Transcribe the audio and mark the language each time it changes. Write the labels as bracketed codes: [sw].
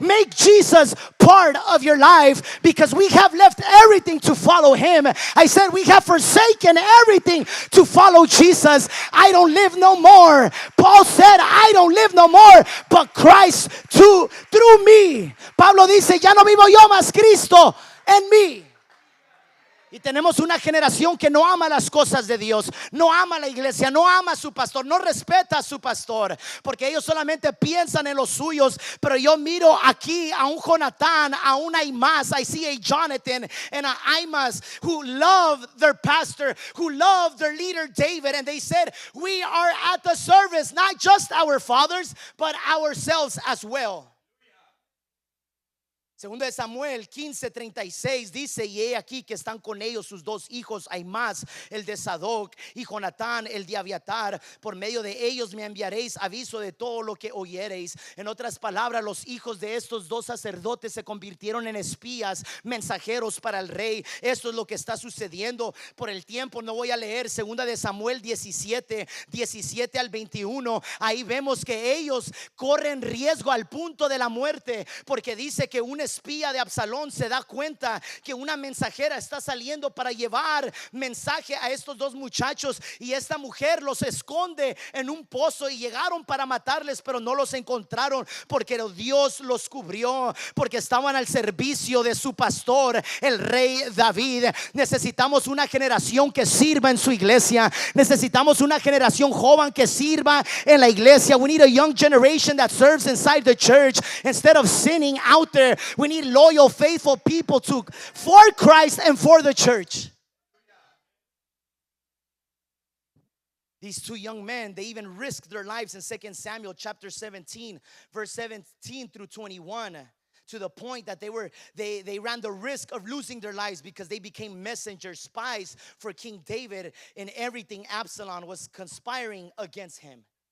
[en] Make Jesus part of your life, because we have left everything to follow him. I said we have forsaken everything to follow Jesus. I don't live no more. Paul said I don't live no more, but Christ through me. [es] Pablo dice, ya no vivo yo, mas Cristo en mí. Y tenemos una generación que no ama las cosas de Dios, no ama la iglesia, no ama a su pastor, no respeta a su pastor, porque ellos solamente piensan en los suyos. Pero yo miro aquí a un Jonatán, a un Aimas. I see a Jonathan and a Aimas who love their pastor, who love their leader David, and they said, we are at the service, not just our fathers, but ourselves as well. Segundo de Samuel 15:36 dice, y he aquí que están con ellos sus dos hijos, Aimas, el de Sadoc, y Jonatán, el de Abiatar. Por medio de ellos me enviaréis aviso de todo lo que oyereis. En otras palabras, los hijos de estos dos sacerdotes se convirtieron en espías, mensajeros para el rey. Esto es lo que está sucediendo. Por el tiempo no voy a leer segunda de Samuel 17 al 21. Ahí vemos que ellos corren riesgo al punto de la muerte, porque dice que un espía de Absalón se da cuenta que una mensajera está saliendo para llevar mensaje a estos dos muchachos, y esta mujer los esconde en un pozo, y llegaron para matarles, pero no los encontraron porque Dios los cubrió, porque estaban al servicio de su pastor, el rey David. Necesitamos una generación que sirva en su iglesia. Necesitamos una generación joven que sirva en la iglesia. [en] We need a young generation that serves inside the church instead of sinning out there. We need loyal, faithful people for Christ and for the church. These two young men, they even risked their lives in 2 Samuel chapter 17, verse 17 through 21, to the point that they ran the risk of losing their lives because they became messengers, spies for King David in everything Absalom was conspiring against him.